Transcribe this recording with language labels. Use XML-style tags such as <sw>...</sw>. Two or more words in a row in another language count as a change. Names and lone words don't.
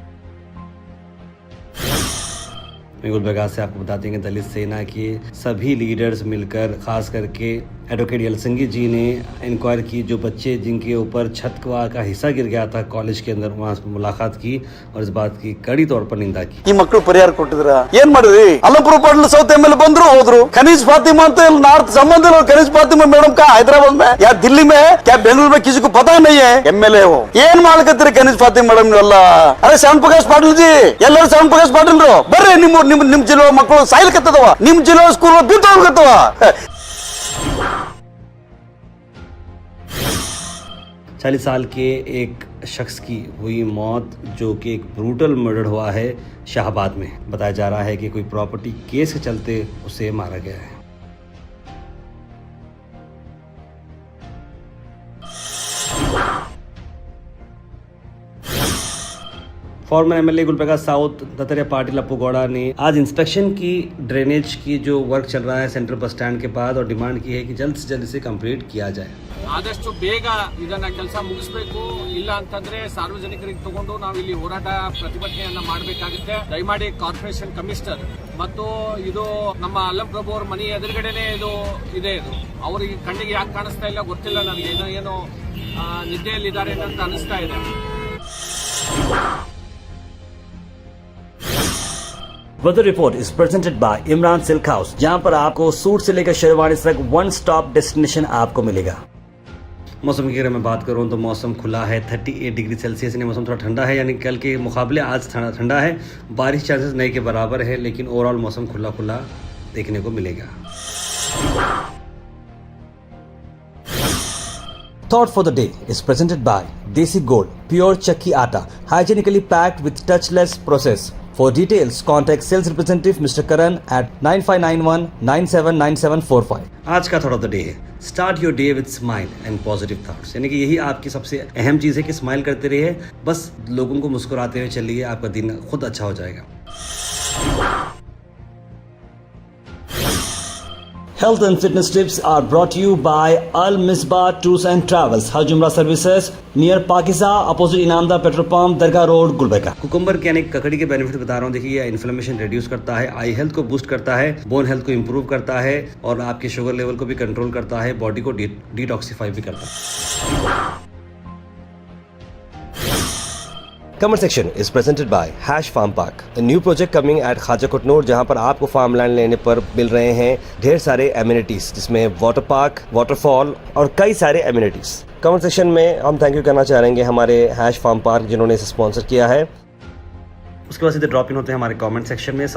<hi>गुलबर्गा से आपको बताते हैं कि दलित सेना के सभी लीडर्स मिलकर, खास करके एडवोकेट यलसंगी जी ने इंक्वायर की, जो बच्चे जिनके ऊपर छत का हिस्सा गिर गया था कॉलेज के अंदर, वहाँ मुलाकात की और इस बात की कड़ी तौर पर निंदा की।</hi> <kn>ಈ ಮಕ್ಕಳು ಪರಿಹಾರ ಕೊಟ್ಟಿದ್ರ ಏನ್ ಮಾಡಿದ್ರಿ? ಅಲ್ಲಪುರ ಪಾಟೀಲ್ ಸೌತ್ एमएलए ಬಂದ್ರು ಹೋದ್ರು।</kn> <hi>खनीज फातिमा तो नॉर्थ संबंध है, खनीज फातिमा मैडम का हैदराबाद में या दिल्ली में क्या बेंगलुरु में किसी को पता नहीं है एमएलए हो।</hi> <kn>ಏನ್ ಮಾಡ್ಕತ್ತೀರಿ खनीज फातिमा मैडम ಎಲ್ಲ? अरे श्याम प्रकाश पाटिल जी ಎಲ್ಲರೂ श्याम प्रकाश पाटिल ಬರ್ರಿ, ನಿಮ್ ಜಿಲ್ಲೆ ಮಕ್ಕಳು ಸಾಯ್ಲಿಕತ್ತದವ, ನಿಮ್ ಜಿಲ್ಲೆ ಸ್ಕೂಲ್ ಬಿದ್ದು ಹೋಗತ್ತವ।</kn> <hi>40 साल के एक शख्स की हुई मौत, जो कि एक</hi> <en>brutal murder</en> <hi>हुआ है शाहबाद में। बताया जा रहा है कि कोई</hi> <en>property case</en> <hi>के चलते उसे मारा गया है।</hi> <en>former MLA</en> <hi>गुलबर्गा साउथ दत्तात्रेय पाटिल अप्पू गौड़ा ने आज इंस्पेक्शन की ड्रेनेज की जो वर्क चल रहा है</hi> <en>central bus stand</en> <hi>के बाद, और डिमांड की है कि जल्द से जल्द इसे कंप्लीट किया जाए।</hi> <kn>ಆದಷ್ಟು ಬೇಗ ಇದನ್ನ ಕೆಲಸ ಮುಗಿಸಬೇಕು, ಇಲ್ಲ ಅಂತಂದ್ರೆ ಸಾರ್ವಜನಿಕರಿಗೆ ತಗೊಂಡು ನಾವು ಇಲ್ಲಿ ಹೋರಾಟ ಪ್ರತಿಭಟನೆಯನ್ನ ಮಾಡಬೇಕಾಗುತ್ತೆ। ದಯಮಾಡಿ</kn> <en>corporation commissioner</en> <kn>ಮತ್ತು ಇದು ನಮ್ಮ ಅಲ್ಲಂ ಪ್ರಭು ಅವರ ಮನೆ ಎದುರುಗಡೆನೆ ಇದು ಇದೆ, ಇದು ಅವರಿಗೆ ಕಣ್ಣಿಗೆ ಯಾಕೆ ಕಾಣಿಸ್ತಾ ಇಲ್ಲ ಗೊತ್ತಿಲ್ಲ ನನಗೆ, ಏನೋ ನಿದ್ದೆಯಲ್ಲಿದ್ದಾರೆ ಅಂತ ಅನಿಸ್ತಾ ಇದೆ।</kn> <en>weather report is presented by Imran Silk House,</en> <hi>जहां पर आपको सूट से लेकर शेरवानी तक</hi> <en>one stop destination</en> <hi>आपको मिलेगा। मौसम की अगर मैं बात करूं तो मौसम खुला है, 38</hi> <en>degree Celsius,</en> <hi>यानी मौसम थोड़ा ठंडा है, यानी कल के मुकाबले आज ठंडा है। बारिश चांसेस नहीं के बराबर है, लेकिन ओवरऑल मौसम खुला देखने को मिलेगा।</hi> <en>Thought for the day is presented by Desi Gold, pure</en> <hi>चक्की आटा,</hi> <en>hygienically packed with touchless process, For details, contact sales representative Mr. Karan at 9591979745.</en> <hi>आज का</hi> <en>thought of the day</en> <hi>है</hi> <en>start your day with smile and positive thoughts,</en> <hi>यानी कि यही आपकी सबसे अहम चीज़ है कि स्माइल करते रहिए, बस लोगों को मुस्कुराते हुए चलिए, आपका दिन खुद अच्छा हो जाएगा।</hi> <en>Health and fitness tips are brought to you by Al Misbah Tours and Travels, Hajj Umrah Services, near Pakiza, opposite Inamda Petrol Pump, Dargah Road, Gulbarga।</en> <hi>कुकुम्बर के यानी ककड़ी के बेनिफिट बता रहा हूँ। देखिए, ये</hi> <en>inflammation reduce</en> <hi>करता है,</hi> <en>eye health</en> <hi>को बूस्ट करता है,</hi> <en>bone health</en> <hi>को इंप्रूव करता है और आपके</hi> <en>sugar level</en> <hi>को भी कंट्रोल करता है, बॉडी को डिटॉक्सिफाई भी करता है।</hi> <en>Comment section is presented by Hash Farm Park, a new project coming at Khaja Kutnur,</en> <hi>जहां पर आपको</hi> <en>farm land</en> <hi>लेने पर मिल रहे हैं ढेर सारे एमिनिटीज, जिसमें</hi> <en>water park,</en> <hi>वाटरफॉल और कई सारे एमिनिटीज।</hi> <en>comment section</en> <hi>में हम</hi> <en>thank you</en> <hi>करना चाहेंगे हमारे हैश फार्म पार्क जिन्होंने इसे स्पॉन्सर किया है। उसके बाद सीधे</hi> <en>drop in</en> <hi>होते हैं हमारे</hi> <en>comment section</en> <hi>में।</hi>